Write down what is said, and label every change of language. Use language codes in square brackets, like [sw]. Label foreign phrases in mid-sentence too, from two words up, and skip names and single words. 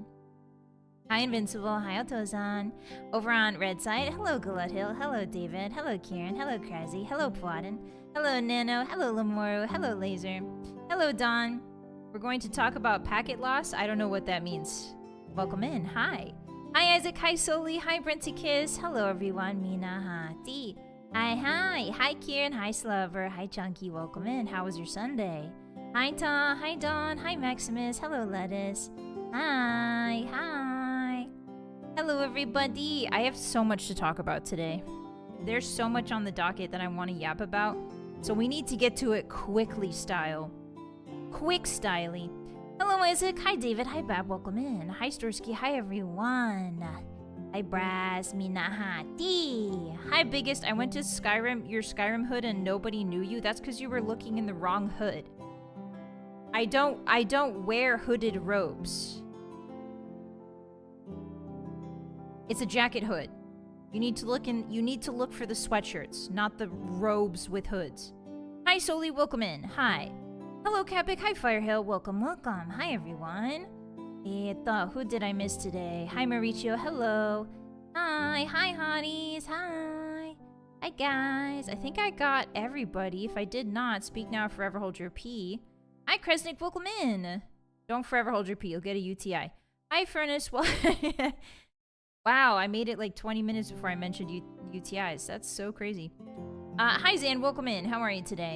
[en] Hi Invincible, hi Otozan. Over on Red Side, hello Glut Hill, hello David, hello Kieran, hello Krazy, hello Plotten, hello Nano, hello Lamoru, hello Laser, hello Don. We're going to talk about packet loss. I don't know what that means. Welcome in, hi. Hi Isaac, hi Soli, hi Brenty Kiss, hello everyone, Mina, Hottie. Hi Kieran, hi Slover, hi Chunky, welcome in. How was your Sunday? Hi Tom, hi Dawn, hi Maximus, hello Lettuce. Hi. Hello, everybody. I have so much to talk about today. There's so much on the docket that I want to yap about, so we need to get to it quickly style. Quick styly. Hello, Isaac. Hi, David. Hi, Bab. Welcome in. Hi, Storsky. Hi, everyone. Hi, Brass. Minahati. Hi, Biggest. I went to your Skyrim hood and nobody knew you. That's because you were looking in the wrong hood. I don't wear hooded robes. It's a jacket hood. You need to look for the sweatshirts, not the robes with hoods. Hi Soli, welcome in. Hi. Hello Capic, hi Firehill, welcome, welcome. Hi everyone. Who did I miss today? Hi Mauricio, hello. Hi Hotties, hi. Hi guys. I think I got everybody. If I did not, speak now or forever hold your pee. Hi Kresnik, welcome in. Don't forever hold your pee, you'll get a UTI. Hi Furnace, well wow, I made it like 20 minutes before I mentioned UTIs. That's so crazy. Hi Zan, welcome in. How are you today?